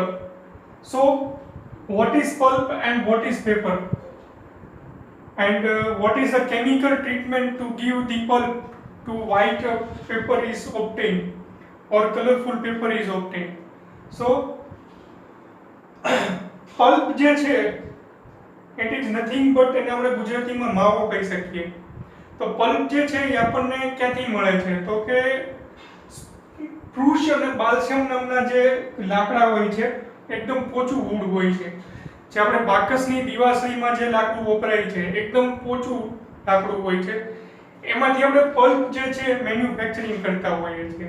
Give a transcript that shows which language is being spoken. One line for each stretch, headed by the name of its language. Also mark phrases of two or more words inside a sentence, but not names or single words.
English: So, what is pulp and what is paper? And what is the chemical treatment to give the pulp to white paper is obtained or colorful paper is obtained? So, pulp
Gujarati: જે છે
English: it is nothing but
Gujarati: એને આપણે ગુજરાતીમાં માવો કહી શકીએ. તો પલ્પ જે છે એ આપણને ક્યાંથી મળે છે? તો કે સ્પ્રુસ અને બાલ્સમ નામના જે લાકડા હોય છે, એકદમ પોચું વુડ હોય છે, જે આપણે બાકસની દિવાસળીમાં જે લાકડું વપરાય છે, એકદમ પોચું લાકડું હોય છે, એમાંથી આપણે પલ્પ જે છે મેન્યુફેક્ચરિંગ કરતા હોઈએ છીએ.